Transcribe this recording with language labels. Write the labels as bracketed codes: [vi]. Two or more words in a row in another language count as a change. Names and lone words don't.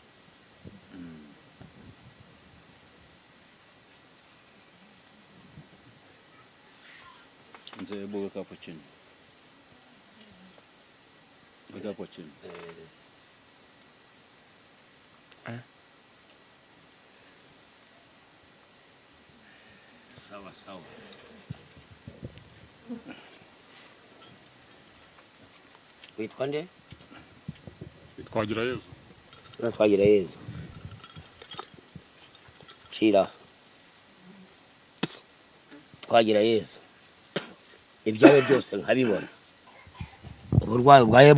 [sw] Mzee weka hapo chini. Weka hapo chini. [rw] sawa witwa nde Twagira Yezu. twagira Yezu Cira twagira Yezu ibyawe byose nkabibona uburwayi bwawe